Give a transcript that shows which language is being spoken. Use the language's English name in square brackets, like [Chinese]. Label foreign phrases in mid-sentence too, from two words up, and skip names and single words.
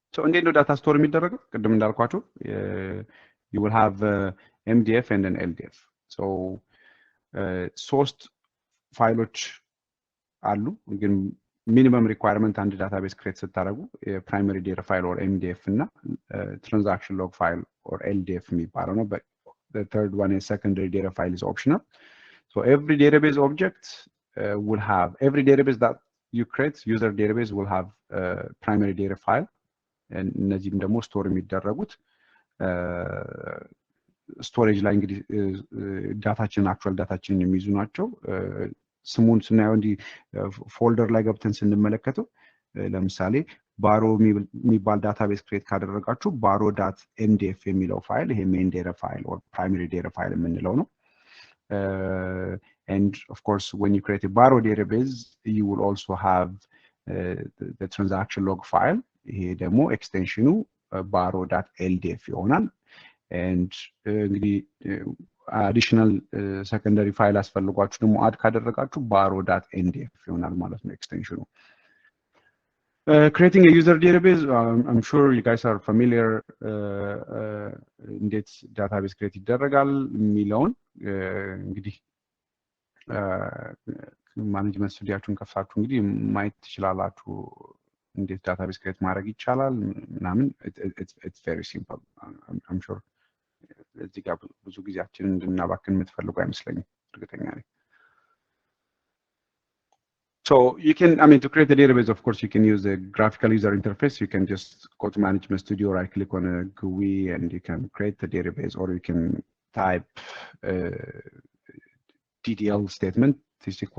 [Amharic] እንዴት ነው [English] data store [Amharic] የሚደረገው? ቅድም እንዳልኳችሁ [English] you will have MDF and an LDF. [Amharic] So ሶስት ፋይሎች አሉ ግን [English] minimum requirement [Amharic] አንድ [English] database create [Amharic] ስታደርጉ [English] የ primary data file or MDF [Amharic] እና [English] transaction log file or LDF [Amharic] የሚባለው ነው. [English] But the third one is secondary data file is optional. So every database object will have every database that you create user database will have primary data file and [Amharic] እነዚህም ደግሞ ስቶር የሚደረጉት ስቶሬጅ ላይ እንግዲህ ዳታችን አክቹዋል ዳታችንን የሚይዙ ናቸው። ስሙን ስናየው እንዲህ ፎልደር ላይ ገብተን ስንመለከተው ለምሳሌ ባሮ የሚባል [English] database create [Amharic] ካደረጋችሁ baro.mdf የሚለው ፋይል ይሄ [English] main data file or primary data file [Amharic] የምንለው ነው። [English] And of course when you create a baro database you will also have the transaction log file. [Amharic] ይሄ ደግሞ ኤክስቴንሽኑ baro.ldf ይሆናል። and እንግዲህ [English] additional secondary file [Amharic] አስፈልጓችሁ ደግሞ አድ ካደረጋችሁ baro.ndf ይሆናል ማለት ነው ኤክስቴንሽኑ። [English] Creating a user database, I'm sure you guys are familiar [Amharic] እንዴት [English] database create [Amharic] ይደረጋል የሚለውን እንግዲህ ማኔጅመንት ስቱዲያችሁን ከፍታችሁ እንግዲህ ማየት ትችላላችሁ እንዴት [English] database create [Amharic] ማድረግ ይቻላል ምናምን። [English] it's very simple. I'm sure [Amharic] እዚህ ጋር ብዙ ጊዜያችንን እንድናባክን የምትፈልጉ አይመስለኝም እርግጠኛ ነኝ። [English] So you can, I mean, to create a database, of course, you can use a graphical user interface. You can just go to Management Studio, right click on a GUI, and you can create the database, or you can type TTL statement, T-SQL.